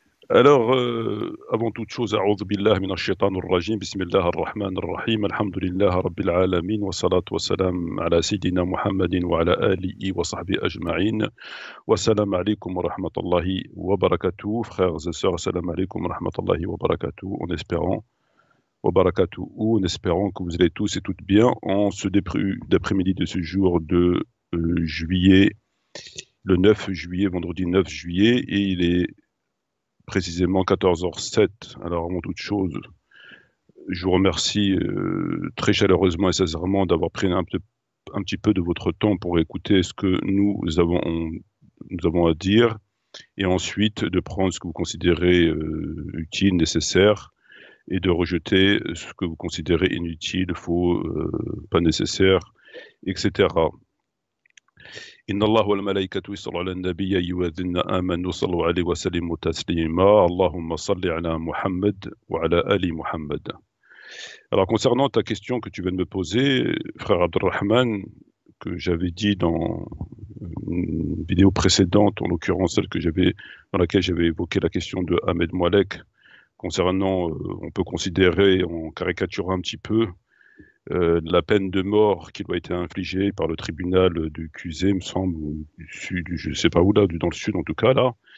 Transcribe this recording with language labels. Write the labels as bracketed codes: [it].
[fr] Alors, avant toute chose, [ar] أعوذ بالله من الشيطان الرجيم بسم الله الرحمن الرحيم الحمد لله رب العالمين والصلاة والسلام على سيدنا محمد وعلى آله وصحبه أجمعين والسلام عليكم ورحمة الله وبركاته. [fr] Frères et sœurs, [ar] assalamu alaikum wa rahmatullahi wa barakatuh, [fr] en espérant que vous allez tous et toutes bien en ce début d'après-midi de ce jour de juillet, le 9 juillet, vendredi 9 juillet, et il est précisément 14h07. Alors, avant toute chose, je vous remercie très chaleureusement et sincèrement d'avoir pris un petit peu de votre temps pour écouter ce que nous avons à dire, et ensuite de prendre ce que vous considérez utile, nécessaire, et de rejeter ce que vous considérez inutile, faux, pas nécessaire, etc. [ar] إن الله والملائكة يصلوا على النبي يا أيها الذين آمنوا صلوا عليه وسلموا تسليما اللهم صل على محمد وعلى آل محمد. [fr] Alors concernant ta question que tu viens de me poser, frère Abdelrahman, que j'avais dit dans une vidéo précédente, en l'occurrence celle dans laquelle j'avais évoqué la question de Ahmed Moalek, concernant, on peut considérer, en caricaturant un petit peu, la peine de mort qui doit être infligée par le tribunal du QZ, me semble, ou du sud, je ne sais pas où là, dans le sud en tout cas là,